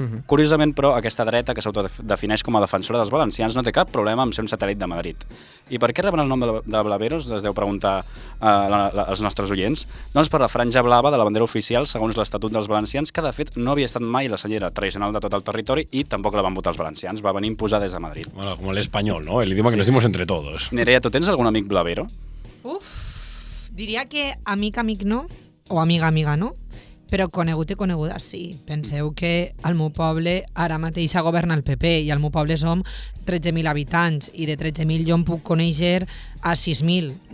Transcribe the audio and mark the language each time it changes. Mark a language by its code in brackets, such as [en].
[ca] Curiosament, però, aquesta dreta, que s'autodefineix com a defensora dels valencians, no té cap problema amb ser un satèl·lit de Madrid. I per què reben el nom de blaveros, es deu preguntar als nostres oients? Doncs per la franja blava de la bandera oficial segons l'Estatut dels Valencians, que de fet no havia estat mai la senyera tradicional de tot el territori i tampoc la van votar els valencians, va venir imposada des de Madrid. [es] Bueno, como el español, ¿no? El idioma que nos dimos entre todos. [ca] Nerea, tu tens algun amic blavero? Diria que amic no, o amiga no, però conegut i coneguda sí. Penseu que al meu poble ara mateix governa el PP i al meu poble som 13.000 habitants i de 13.000 jo em puc conèixer a 6.000.